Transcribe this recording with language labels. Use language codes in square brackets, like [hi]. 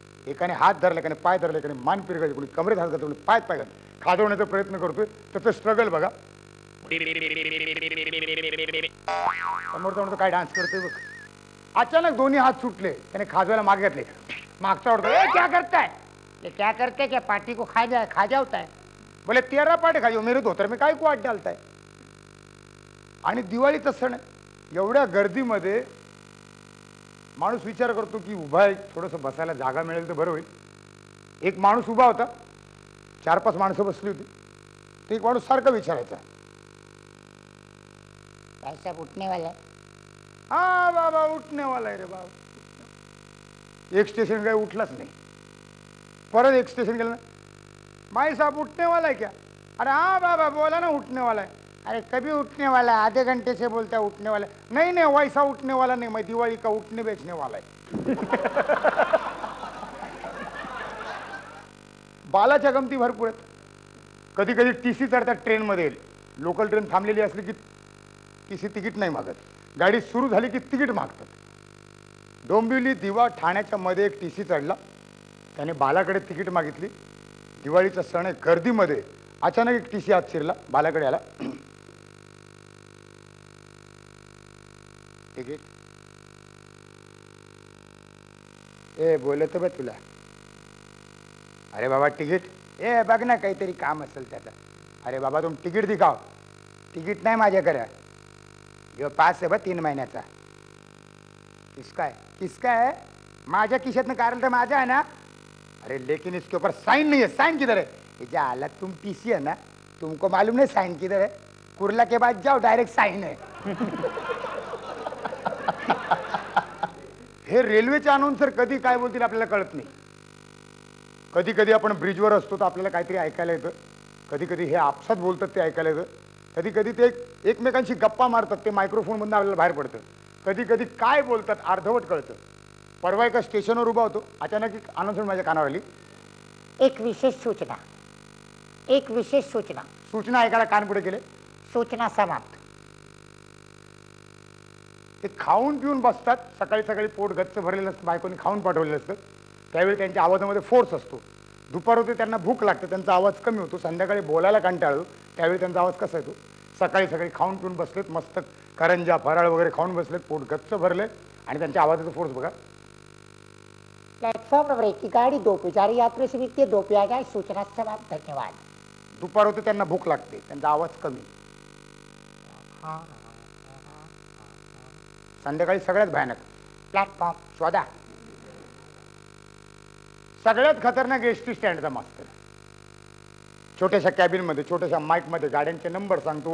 [mr] एकाने हात धरला, एकाने पाय धरला, एकाने मान पिरगळली, कोणी कमरेत हात घालतो, कोणी पायात पाय घालतो. खाजवण्याचा प्रयत्न करतोय, त्याचं स्ट्रगल बघा. समोरचा म्हणतो काय डान्स करतोय बघ. अचानक दोन्ही हात सुटले, त्याने खाजवायला मागे घातले. मागचा ओढतो, [hi] ए क्या करताय, ये क्या करते क्या, पार्टी को खा जाता है. बोले 13 पार्ट खाजो मेरे धोतर में काय को वाट डालताय. [mr] आणि दिवाळीचा सण, एवढ्या गर्दीमध्ये माणूस विचार करतो की उभा आहे, थोडंसं बसायला जागा मिळेल तर बरं होईल. एक माणूस उभा होता, 4-5 माणसं बसली होती. ते एक माणूस सारखा विचारायचा, [hi] भाई साहब उठने वाला है. [mr] हा बाबा [hi] उठने वाला [mr] आहे रे बाबा. एक स्टेशन काय उठलाच नाही. परत एक स्टेशन गेलं, [hi] भाई साहब उठने वाला है क्या. अरे हाँ बाबा बोला ना उठने वाला है. अरे कभी उठने वाला है, आधे घंटे से बोलता है उठने वाला है. नहीं नहीं वैसा उठने वाला नहीं, मैं दिवाली का उठने बेचने वाला है. [mr] बालाच्या गमती भरपूर आहेत. कधी कधी टीसी चढतात ट्रेनमध्ये. लोकल ट्रेन थांबलेली असली की टीसी तिकीट नाही मागत, गाडी सुरू झाली की तिकीट मागतात. डोंबिवली दिवा ठाण्याच्या मध्ये एक टीसी चढला, त्याने बालाकडे तिकीट मागितली. दिवाळीचा सण आहे, गर्दीमध्ये अचानक एक टीसी आत शिरला, बालाकडे आला. तिकीट ए बोलत बघ तुला. अरे बाबा तिकीट, ए बघ ना काहीतरी काम असेल त्याचं. [hi] अरे बाबा तुम तिकीट दिखाओ. [mr] तिकीट नाही माझ्याकडे, [hi] जो पास है [mr] बा 3 महिन्याचा. [hi] किसका है, किसका है. [mr] माझ्या खिशातनं काढलं तर माझा है ना. [hi] अरे लेकिन इसके ऊपर साइन नहीं है. साइन किधर है. ये आला तुम टीसी है ना, तुमको मालूम नहीं साइन किधर है. कुर्ला के बाद जाओ डायरेक्ट साइन है. [mr] हे रेल्वेचे अनाउन्सर कधी काय बोलतील आपल्याला कळत नाही. कधी कधी आपण ब्रिजवर असतो तर आपल्याला काहीतरी ऐकायला येतं. कधी कधी हे आपसात बोलतात ते ऐकायला येतं. कधी कधी ते एकमेकांशी गप्पा मारतात, ते मायक्रोफोनमधून आपल्याला बाहेर पडतं. कधी कधी काय बोलतात अर्धवट कळतं. परवा एका स्टेशनवर उभा होतो, अचानक एक अनाउन्समेंट माझ्या कानावर आली. एक विशेष सूचना, एक विशेष सूचना. सूचना ऐकायला कान पुढे केले. सूचना समाप्त. ते खाऊन पिऊन बसतात. सकाळी सकाळी पोट गच्च भरलेलं असतं, बायकोनी खाऊन पाठवलेलं असतं. त्यावेळी त्यांच्या आवाजामध्ये फोर्स असतो. दुपार होते त्यांना भूक लागते, त्यांचा आवाज कमी होतो. संध्याकाळी बोलायला कंटाळतो, त्यावेळी त्यांचा आवाज कसा येतो. सकाळी सकाळी खाऊन पिऊन बसलेत, मस्त करंजा फराळ वगैरे खाऊन बसलेत, पोट गच्च भरले आणि त्यांच्या आवाजाचा फोर्स बघा. [hi] प्लेटफॉर्म नंबर 1 की गाड़ी 2 पे जा रही यात्रियों से विनती है 2 पे आ जाए. [mr] सूचना समाप्त. धन्यवाद. दुपार होते त्यांना भूक लागते, त्यांचा आवाज कमी. संध्याकाळी सगळ्यात भयानक. प्लॅटफॉर्म शोधा. सगळ्यात खतरनाक एसटी स्टँडचा मास्तर. छोट्याशा कॅबिनमध्ये, छोट्याशा माईकमध्ये गाड्यांचे नंबर सांगतो.